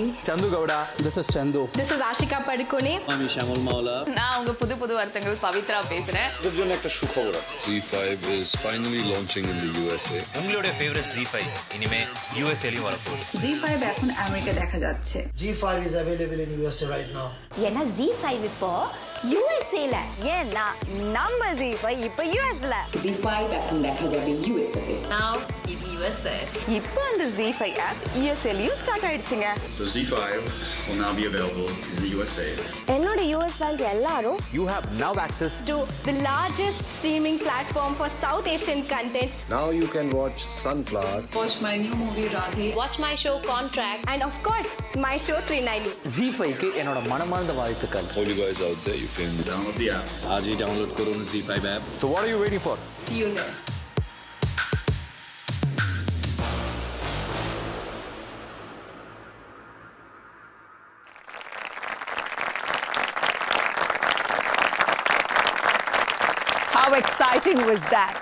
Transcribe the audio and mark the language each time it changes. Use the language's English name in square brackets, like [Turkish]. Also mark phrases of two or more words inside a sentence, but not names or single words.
[English] Chandu Gowda. This is Chandu. This is Ashika Padikone. [Bangla] আমি শ্যামল মাওলা। [Tamil] நான் உங்க புது புது வார்த்தைகள் பவித்ரா பேசுறேன். [Bangla] এর জন্য একটা সুখবর আছে। [English] ZEE5 is finally launching in the USA. [Tamil] உங்களோட ஃபேவரட் ZEE5 இனிமே USA ல வரப்போகுது। [Bangla] ZEE5 এখন আমেরিকা দেখা যাচ্ছে। [English] ZEE5 is available in USA right now. [Tamil] ஏன்னா ZEE5 இப்போ USA ல. ஏன்னா நம்ம ZEE5 இப்போ US ல. [Bangla] ZEE5 এখন দেখা যাবে USA তে। [English] Now in USA. [Tamil] இப்போ அந்த ZEE5 app USLயும் ஸ்டார்ட் ஆயிடுச்சுங்க. [English] So ZEE5 will now be available in the USA. [Tamil] என்னோட US bank எல்லாரும் [English] you have now access to the largest streaming platform for South Asian content. Now you can watch Sunflower, Watch my new movie Radhe, Watch my show Contract, and of course my show 390. [Tamil] ZEE5 க்கு என்னோட மனமார்ந்த வாழ்த்துக்கள். [English] All you guys out there, you can download the app. [Hindi] आज ही download करो ना ZEE5 app. [English] So what are you waiting for? see you there. How exciting was that?